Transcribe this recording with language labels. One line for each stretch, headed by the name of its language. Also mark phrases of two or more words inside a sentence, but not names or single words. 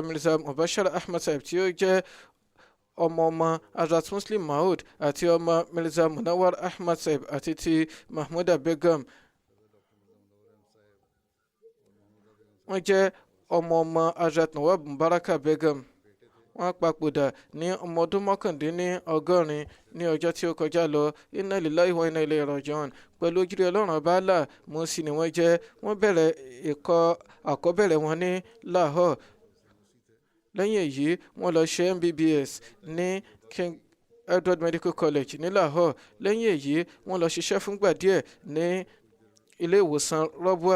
Yoruba: Mirza Mubashir Ahmad Saheb tí ó jẹ́ ọmọ Hazrat Muslim Maud àti ọmọ Mirza Munawar Ahmad Saheb àti ti Mahmuda Begum. Wọ́n jẹ́ ọmọ Hazrat Nawab Mubaraka Begum. Wọ́n papòdà ní ọmọ ọdún 89 ní ọjọ́ tí ó kọjá lọ.
Arabic: إنا لله وإنا إليه راجعون.
Yoruba: Pẹ̀lú ojúre Ọlọ́run ọba Allah, Músí ni wọ́n jẹ́. Wọ́n bẹ̀rẹ̀ ẹ̀kọ́ àkọ́bẹ̀rẹ̀ wọn ní Lahore. Lẹ́yìn èyí, wọ́n lọ ṣe MBBS ní King Edward Medical College ní Lahore. Lẹ́yìn èyí, wọ́n lọ ṣiṣẹ́ fúngbà díẹ̀ ní ilé ìwòsàn Rọ́bùà.